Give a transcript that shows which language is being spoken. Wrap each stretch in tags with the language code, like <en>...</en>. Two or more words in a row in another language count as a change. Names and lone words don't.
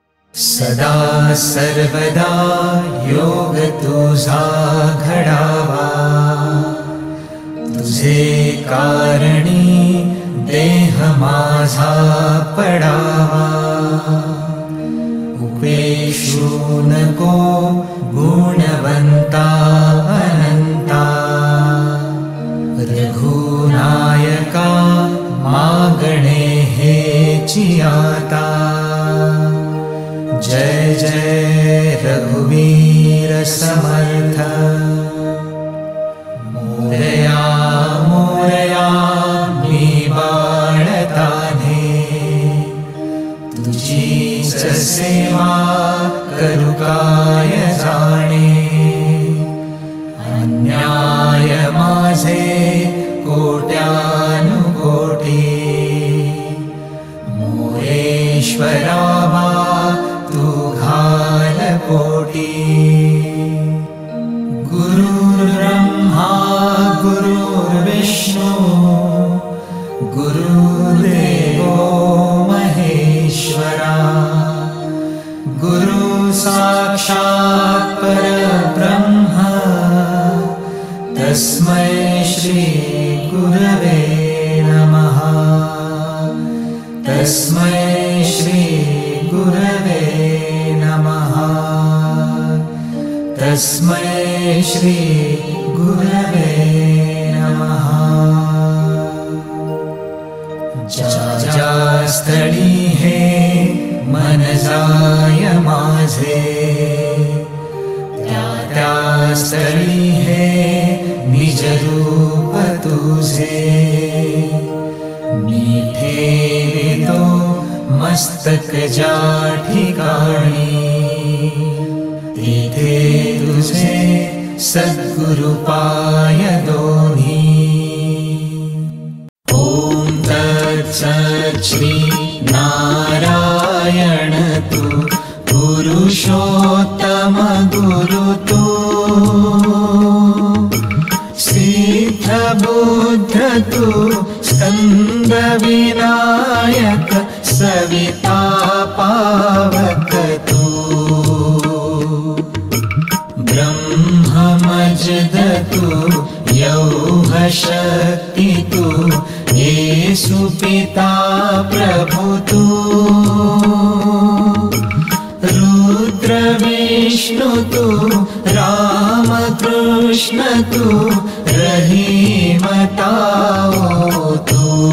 <mr>सदा सर्वदा योग तुझा घडावा, तुझे कारणी देह माझा पडावा। उपेक्षू नको गुणवंता अनंता, रघुनायका मागणे हेची आता। जय जय रघुवीर समर्थ, मोरया मोरया मी बाळताने, तुझीच सेवा करू काय जाणे। अन्याय माझे कोट्यानुकोटी, मोरेश्वरावा तू घाल पोटी।</mr> <sa>गुरुर्ब्रह्मा गुरुर्विष्णु, गुरुर्देवो महेश्वरा, गुरु साक्षात् परब्रह्म, तस्मै श्री गुरवे नमः। तस्मै श्री गुरवे नमः। तस्मै श्री गुरवे नमः।</sa> <mr>ज्या स्थळी हे मन जाय माझे, त्या स्थळी हे निज रूप तुझे। मी ठेवितो मस्तक ज्या ठिकाणी, तिथे तुझे सद्गुरु पाय दोन्ही। ओम तत्सत् श्री नारायण तू पुरुषोत्तम गुरु तू, सिद्ध बुद्ध तू स्कंद विनायक सविता पावक तू। ब्रह्ममजद तू यौह शक्ति तू, येसु पिता प्रभु तू। रुद्र विष्णु तू राम कृष्ण तू, रहीम ताओ तू।</mr>